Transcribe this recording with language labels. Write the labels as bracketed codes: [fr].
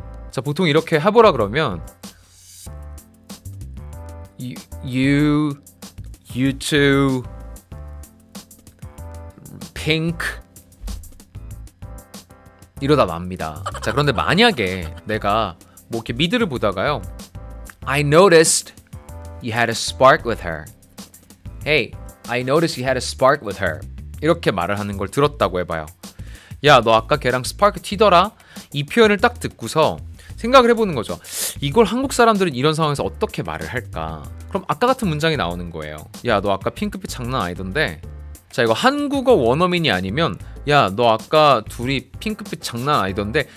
[ko] 자, 보통 이렇게 해보라 그러면 [en] you two pink [ko] 이러다 맙니다. 자, 그런데 만약에 내가 뭐 이렇게 미드를 보다가요 [en] I noticed you had a spark with her. Hey, I noticed you had a spark with her. [ko] 이렇게 말을 하는 걸 들었다고 해봐요. 야, 너 아까 걔랑 스파크 튀더라? 이 표현을 딱 듣고서 생각을 해보는 거죠. 이걸 한국 사람들은 이런 상황에서 어떻게 말을 할까? 그럼 아까 같은 문장이 나오는 거예요. 야, 너 아까 핑크빛 장난 아니던데? 자, 이거 한국어 원어민이 아니면 야, 너 아까 둘이 핑크빛 장난 아니던데?